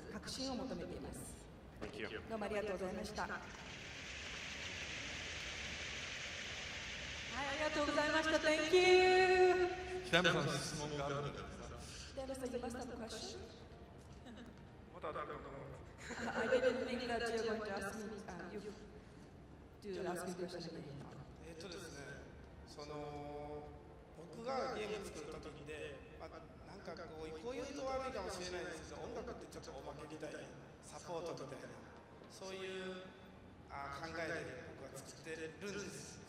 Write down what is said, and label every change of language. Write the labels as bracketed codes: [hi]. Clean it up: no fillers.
[ja] 革新を求めています。どうもありがとうございました。はい、ありがとうございました。 [en] Thank you。 [ja] 北山さん、質問があるので。 [en] Dennis, you must have a question? I didn't think that you were going to ask me, to ask me a question again. [ja] ですね、僕がゲーム作った時で、なんかこういうと悪いかもしれないですけど、音楽ってちょっとおまけみたいな、サポートみたいな、そういう考えで僕は作ってるんです。